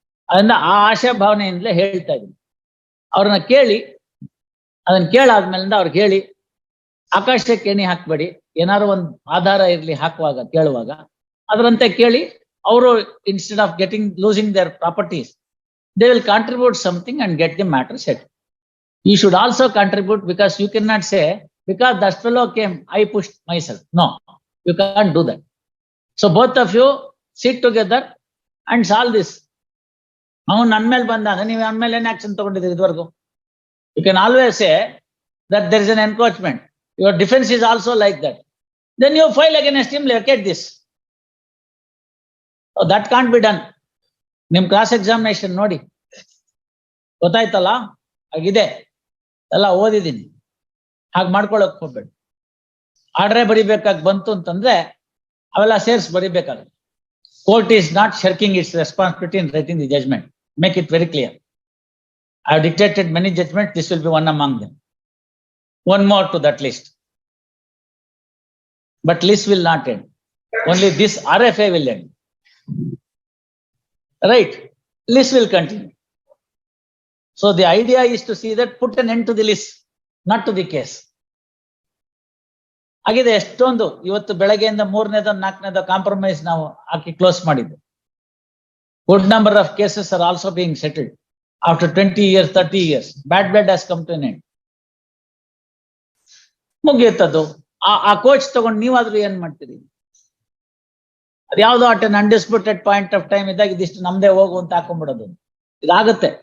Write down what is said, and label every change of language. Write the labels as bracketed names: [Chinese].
[Kannada] ಅದರಿಂದ ಆ ಆಶಾ ಭಾವನೆಯಿಂದಲೇ ಹೇಳ್ತಾ ಇದ್ದೀನಿ. ಅವ್ರನ್ನ ಕೇಳಿ, ಅದನ್ನ ಕೇಳಾದ್ಮೇಲಿಂದ ಅವ್ರಿಗೆ ಹೇಳಿ, ಆಕಾಶಕ್ಕೆ ಎಣ್ಣೆ ಹಾಕ್ಬೇಡಿ, ಏನಾದ್ರು ಒಂದು ಆಧಾರ ಇರ್ಲಿ ಹಾಕುವಾಗ ಕೇಳುವಾಗ ಅದರಂತೆ ಕೇಳಿ. [English] ಅವರು instead of losing their properties, they will contribute something and get the matter set. You should also contribute, because you cannot say, because that fellow came, I pushed myself. No, you can't do that. So both of you sit together and solve this. [Kannada] ಅವನು ನನ್ನ ಮೇಲೆ ಬಂದಾಗ ನೀವು ನನ್ನ ಮೇಲೆ ಏನ್ action ತಗೊಂಡಿದ್ದೀರಿ ಇದುವರೆಗೂ? [English] You can always say that there is an encroachment. Your defense is also like that. Then you file against him, locate this. So that can't be done. [Kannada] Nim cross examination ನೋಡಿ ಗೊತ್ತಾಯ್ತಲ್ಲ ಆಗಿದೆ ಎಲ್ಲ ಓದಿದ್ದೀನಿ ಹಾಗೆ ಮಾಡ್ಕೊಳ್ಳೋಕೆ ಹೋಗ್ಬೇಡಿ. ಆರ್ಡ್ರೇ ಬರಿಬೇಕಾಗಿ ಬಂತು ಅಂತಂದ್ರೆ ಅವೆಲ್ಲ ಸೇರ್ಸ್ ಬರಿಬೇಕಾಗುತ್ತೆ. [English] Court is not shirking its responsibility in writing the judgment. Make it very clear. I have dictated many judgments. This will be one among them. One more to that list. But list will not end. Only this RFA will end. Right? List will continue. So the idea is to see that put an end to the list, not to the case. [Kannada] ಆಗಿದೆ ಎಷ್ಟೊಂದು ಇವತ್ತು ಬೆಳಗ್ಗೆಯಿಂದ 3ನೇದೋ 4ನೇದೋ compromise ನಾವು ಹಾಕಿ close ಮಾಡಿದ್ದು. [English] Good number of cases are also being settled after 20 years, 30 years. Bad blood has come to an end. [Kannada] ಮುಗಿಯುತ್ತದು. ಆ coach ತಗೊಂಡು ನೀವಾದ್ರೂ ಏನ್ ಮಾಡ್ತೀರಿ? ಅದ್ಯಾವ್ದೋ [English] at an undisputed point of time [Kannada] ಇದ್ದಾಗ ಇದಿಷ್ಟು ನಮ್ದೇ ಹೋಗು ಅಂತ ಹಾಕೊಂಡ್ಬಿಡೋದು. ಇದಾಗುತ್ತೆ.